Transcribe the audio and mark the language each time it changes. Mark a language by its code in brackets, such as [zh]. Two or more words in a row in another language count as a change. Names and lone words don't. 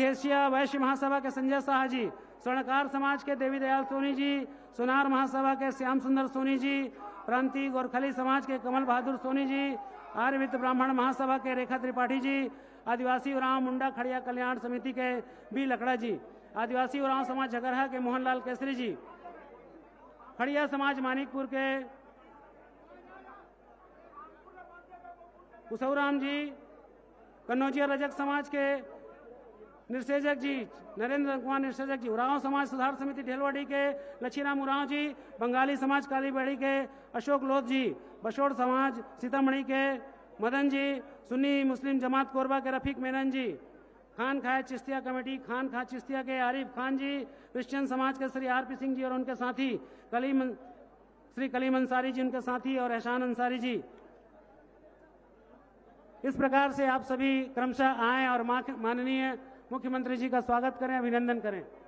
[hi] एशिया वैश्य महासभा के संजय शाह जी, स्वर्णकार समाज के देवी दयाल सोनी जी, सोनार महासभा के श्याम सुंदर सोनी जी, प्रांतीय गोरखली समाज के कमल बहादुर सोनी जी, आर्यवित ब्राह्मण महासभा के रेखा त्रिपाठी जी, आदिवासी उरांव मुंडा खड़िया कल्याण समिति के बी लकड़ा जी, आदिवासी उरांव समाज झगरहा के मोहनलाल केसरी जी, खड़िया समाज मानिकपुर के कुसौराम जी, कन्नौजिया रजक समाज के निर्सेजक जी नरेंद्र कुमार निर्सेजक जी, उरांव समाज सुधार समिति ढेलवाड़ी के लच्छीराम उरांव जी, बंगाली समाज कालीबेड़ी के अशोक लोध जी, बशोड़ समाज सीतामढ़ी के मदन जी, सुन्नी मुस्लिम जमात कोरबा के रफीक मेनन जी, खान खाए चिश्तिया कमेटी, खान खा चिश्तिया के आरिफ खान जी, क्रिश्चियन समाज के श्री आरपी सिंह जी और उनके साथी श्री कलीम अंसारी जी, उनके साथी और एहसान अंसारी जी। इस प्रकार से आप सभी क्रमशः आएं और माननीय मुख्यमंत्री जी का स्वागत करें, अभिनंदन करें।